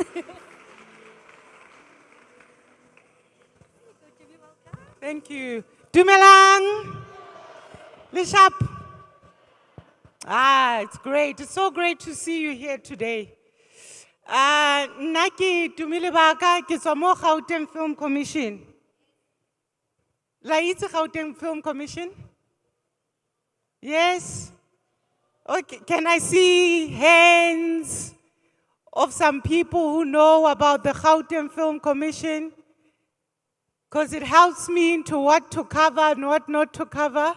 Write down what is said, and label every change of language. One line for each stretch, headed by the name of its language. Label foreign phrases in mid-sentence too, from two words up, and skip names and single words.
English: Thank you. Dumelang. Bishop. It's great. It's so great to see you here today.
Tswana: Naki Dumilebaka, ke tswa mo Gauteng Film Commission. La itse Gauteng Film Commission? Yes?
English: Okay, can I see hands of some people who know about the Gauteng Film Commission? Because it helps me into what to cover and what not to cover.